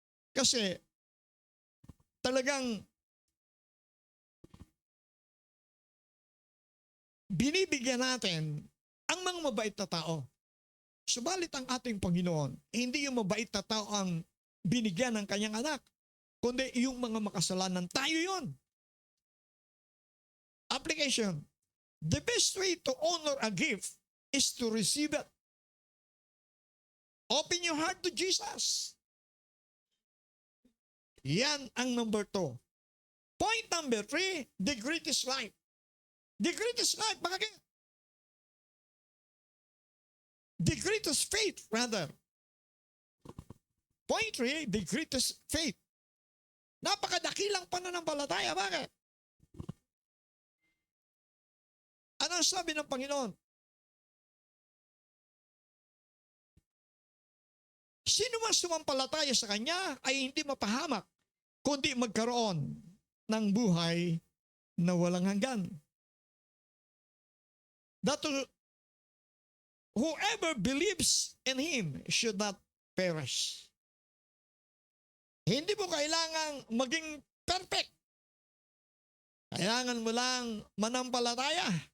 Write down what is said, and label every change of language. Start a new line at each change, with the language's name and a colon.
Filipino: Kasi talagang binibigyan natin ang mga mabait na tao. Subalit ang ating Panginoon, hindi yung mabait na tao ang binigyan ng kanyang anak, kundi yung mga makasalanan. Tayo yon.
English: Application. The best way to honor a gift is to receive it. Open your heart to Jesus.
Filipino: Yan ang
English: number 2. Point number 3, the greatest life. The greatest life,
Filipino: bakit?
English: The greatest faith, rather. Point 3, the greatest faith.
Filipino: Napakadakilang pananampalataya, bakit? Ano ang sabi ng Panginoon? Sino man sumampalataya sa Kanya ay hindi mapahamak, kundi magkaroon ng buhay na walang hanggan.
English: That whoever believes in Him should not perish.
Filipino: Hindi mo kailangang maging perfect. Kailangan mo lang manampalataya.